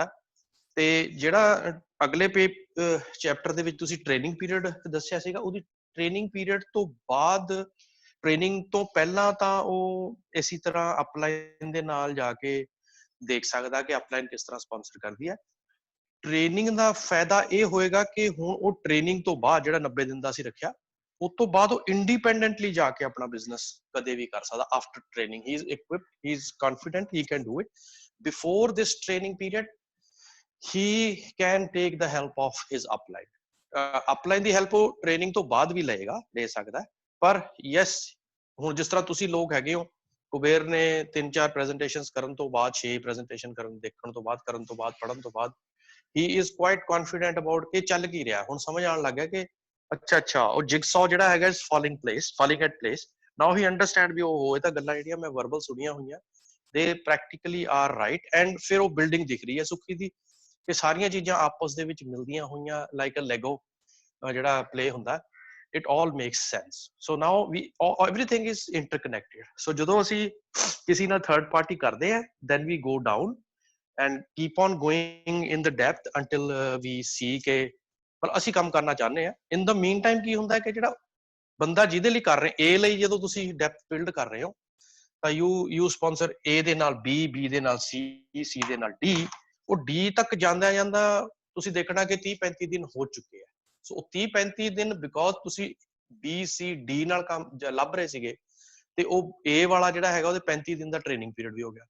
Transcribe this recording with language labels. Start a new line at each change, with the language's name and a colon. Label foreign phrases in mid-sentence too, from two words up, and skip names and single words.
Punjabi: ਤੇ ਜਿਹੜਾ ਅਗਲੇ ਚੈਪਟਰ ਦੇ ਵਿੱਚ ਤੁਸੀਂ
English: training period
Punjabi: ਦੱਸਿਆ ਸੀਗਾ, ਉਹਦੀ
English: training period
Punjabi: ਤੋਂ ਬਾਅਦ, ਟ੍ਰੇਨਿੰਗ ਤੋਂ ਪਹਿਲਾਂ ਤਾਂ ਉਹ ਇਸੇ ਤਰ੍ਹਾਂ ਅਪਲਾਈਨ ਦੇ ਨਾਲ ਜਾ ਕੇ ਦੇਖ ਸਕਦਾ ਕਿ ਅਪਲਾਈਨ ਕਿਸ ਤਰ੍ਹਾਂ ਸਪਾਂਸਰ ਕਰਦੀ ਹੈ। ਟ੍ਰੇਨਿੰਗ ਦਾ ਫਾਇਦਾ ਇਹ ਹੋਏਗਾ ਕਿ ਹੁਣ ਉਹ ਟ੍ਰੇਨਿੰਗ ਤੋਂ ਬਾਅਦ ਜਿਹੜਾ 90 ਦਿਨ ਦਾ ਅਸੀਂ ਰੱਖਿਆ, ਉਸ ਤੋਂ ਬਾਅਦ ਉਹ ਇੰਡੀਪੈਂਡੈਂਟਲੀ ਜਾ ਕੇ ਆਪਣਾ ਬਿਜ਼ਨਸ ਕਦੇ ਵੀ ਕਰ ਸਕਦਾ।
English: After training he is equipped, he is confident, he can do it. Before this training period he can take the help of his upline.
Punjabi: Upline ਦੀ ਹੈਲਪ ਉਹ ਟ੍ਰੇਨਿੰਗ ਤੋਂ ਬਾਅਦ ਵੀ ਲਏਗਾ, ਲੈ ਸਕਦਾ। ਪਰ ਯੈਸ, ਹੁਣ ਜਿਸ ਤਰ੍ਹਾਂ ਤੁਸੀਂ ਲੋਕ ਹੈਗੇ ਹੋ, ਕੁਬੇਰ ਨੇ 3-4 ਪ੍ਰੈਜੈਂਟੇਸ਼ਨਸ ਕਰਨ ਤੋਂ ਬਾਅਦ, 6 ਪ੍ਰੈਜੈਂਟੇਸ਼ਨ ਦੇਖਣ ਤੋਂ ਬਾਅਦ, ਕਰਨ ਤੋਂ ਬਾਅਦ, ਪੜ੍ਹਨ ਤੋਂ ਬਾਅਦ,
English: he is quite confident about
Punjabi: ਕਿ ਚੱਲ ਕੀ ਰਿਹਾ। ਹੁਣ ਸਮਝ ਆਉਣ ਲੱਗ ਗਿਆ ਕਿ ਅੱਛਾ ਉਹ ਜਿਗਸੌ ਜਿਹੜਾ ਹੈਗਾ
English: falling at place. Now he understand
Punjabi: ਵੀ ਉਹ ਇਹ ਤਾਂ ਗੱਲਾਂ ਜਿਹੜੀਆਂ ਮੈਂ ਵਰਬਲ ਸੁਣੀਆਂ ਹੋਈਆਂ,
English: they practically are right, and
Punjabi: ਫਿਰ ਉਹ ਬਿਲਡਿੰਗ ਦਿਖ ਰਹੀ ਹੈ ਸੁੱਖੀ ਦੀ, ਇਹ ਸਾਰੀਆਂ ਚੀਜ਼ਾਂ ਆਪਸ ਦੇ ਵਿੱਚ ਮਿਲਦੀਆਂ ਹੋਈਆਂ,
English: like a Lego
Punjabi: ਜਿਹੜਾ ਪਲੇ ਹੁੰਦਾ,
English: it all makes sense. So now everything is interconnected.
Punjabi: So ਜਦੋਂ ਅਸੀਂ ਕਿਸੇ ਨਾਲ
English: third party
Punjabi: ਕਰਦੇ ਹਾਂ,
English: then we go down and keep on going in the depth until we see
Punjabi: ਕਿ ਪਰ ਅਸੀਂ ਕੰਮ ਕਰਨਾ ਚਾਹੁੰਦੇ ਹਾਂ।
English: in the meantime
Punjabi: ਕੀ ਹੁੰਦਾ ਕਿ ਜਿਹੜਾ ਬੰਦਾ ਜਿਹਦੇ ਲਈ ਕਰ ਰਹੇ, A ਲਈ ਜਦੋਂ ਤੁਸੀਂ
English: depth build
Punjabi: ਕਰ ਰਹੇ ਹੋ ਤਾਂ
English: you sponsor A
Punjabi: ਦੇ ਨਾਲ B ਦੇ ਨਾਲ C ਦੇ ਨਾਲ D, ਉਹ D ਤੱਕ ਜਾਂਦਾ ਤੁਸੀਂ ਦੇਖਣਾ ਕਿ 30-35 ਦਿਨ ਹੋ ਚੁੱਕੇ ਆ। ਸੋ ਉਹ 30-35 ਦਿਨ ਬਿਕੋਜ਼ ਤੁਸੀਂ BCD ਨਾਲ ਕੰਮ ਲੱਭ ਰਹੇ ਸੀਗੇ, ਤੇ ਉਹ A ਵਾਲਾ ਜਿਹੜਾ ਹੈਗਾ ਉਹਦੇ 35 ਦਿਨ ਦਾ
English: training period
Punjabi: ਵੀ ਹੋ ਗਿਆ।